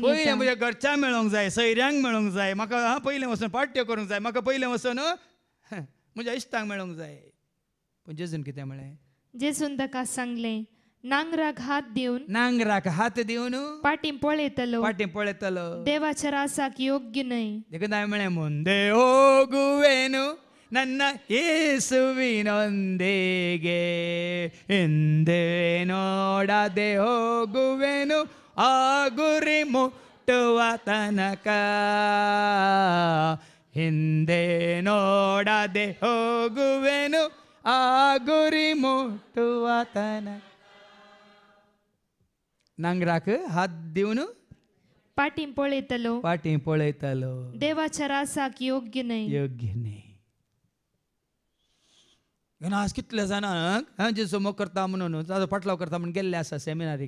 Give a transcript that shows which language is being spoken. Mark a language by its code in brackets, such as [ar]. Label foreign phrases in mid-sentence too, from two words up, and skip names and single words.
[kok] पयलें म्हज्या घरच्यांक मेळोंक जाय सयऱ्यांक मेळोंक जाय म्हाका पयलें वचून पाट्ट्यो करूंक जाय म्हाका पयलें वचून म्हज्या इश्टांक मेळोंक जाय. पूण जेजून कितें म्हळें. जेजून ताका सांगलें नांगराक हात दिवन पाटी पळयतलो देवाच्या रासाक योग्य न्हय. देखून हांवें म्हळें [kn] ಮುಂದೆ ಹೋಗುವೆನು ನನ್ನ ಯೇಸುವಿನೊಂದಿಗೆ ಹಿಂದೆ ನೋಡದೆ ಹೋಗುವೆನು ಆ ಗುರಿ ಮುಟ್ಟುವ ತನಕ. ಹಿಂದೆ ನೋಡದೆ ಹೋಗುವೆನು ಆ ಗುರಿ ಮುಟ್ಟುವ ತನಕ. [kok] नांगराक हात दिवन पाटी पळयतलो देवाच्या रासाक योग्य न्हय. आज कितले जाणांक जेजू मोग करता म्हणून ताजो पाटलाव करता म्हणून गेल्ले आसा सेमिनारीक.